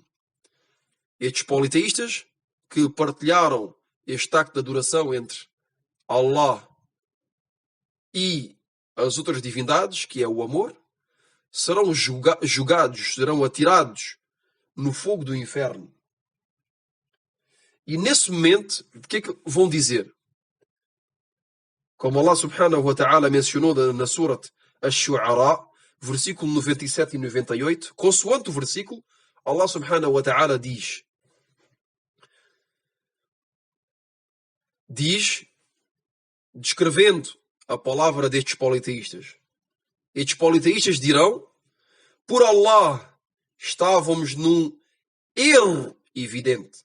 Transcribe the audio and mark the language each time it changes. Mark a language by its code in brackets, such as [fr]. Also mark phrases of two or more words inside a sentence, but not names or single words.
[pt] Estes politeístas que partilharam este acto de adoração entre Allah e as outras divindades, que é o amor, serão julgados, serão atirados no fogo do inferno. E nesse momento, o que é que vão dizer? Como Allah [ar] سبحانه وتعالى [pt] mencionou na Surat Ash-Shu'ara, versículo 97 e 98, consoante o versículo, Allah [ar] سبحانه وتعالى [pt] diz, descrevendo a palavra destes politeístas. Estes politeístas dirão, por Allah, estávamos num erro evidente.